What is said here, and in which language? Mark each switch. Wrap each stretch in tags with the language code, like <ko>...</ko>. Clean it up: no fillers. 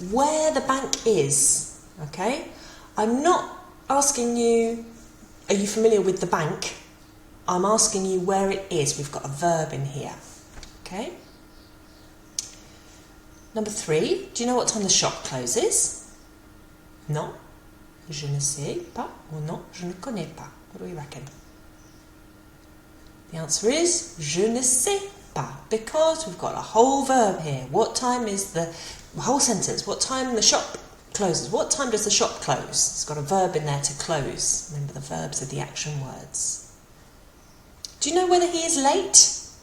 <en>Where the bank is, okay? I'm not asking you, are you familiar with the bank? I'm asking you where it is. We've got a verb in here, okay? Number 3, do you know what time the shop closes?</en> <fr>Non, je ne sais pas, or non, je ne connais pas.</fr> <en>What do we reckon? The answer is</en> <fr>je ne sais pas,</fr> <en>because we've got a whole verb here. What time is the whole sentence? What time the shop closes? What time does the shop close? It's got a verb in there to close. Remember, the verbs are the action words. Do you know whether he is late?</en>